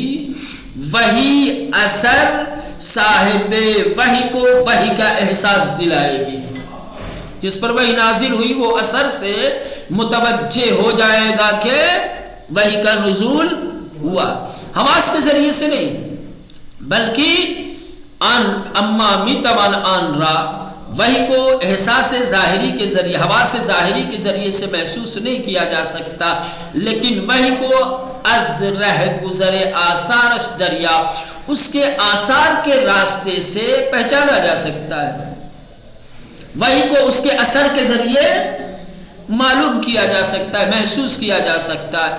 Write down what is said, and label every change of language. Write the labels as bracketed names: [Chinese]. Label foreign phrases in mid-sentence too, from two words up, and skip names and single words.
[Urdu] وحی اثر صاحب وحی کو وحی کا احساس دلائے گی. جس پر وحی نازل ہوئی وہ اثر سے متوجہ ہو جائے گا کہ وحی کا نزول ہوا، حواس کے ذریعے سے نہیں. بلکہ [Persian] اما میتوان آن را [Urdu] وہی کو احساس ظاہری کے ذریعے حواس ظاہری کے ذریعے سے محسوس نہیں کیا جا سکتا، لیکن وہی کو [Persian] از رہ گزر آثار دریا [Urdu] اس کے آثار کے راستے سے پہچانا جا سکتا ہے، وہی کو اس کے اثر کے ذریعے معلوم کیا جا سکتا ہے، محسوس کیا جا سکتا ہے۔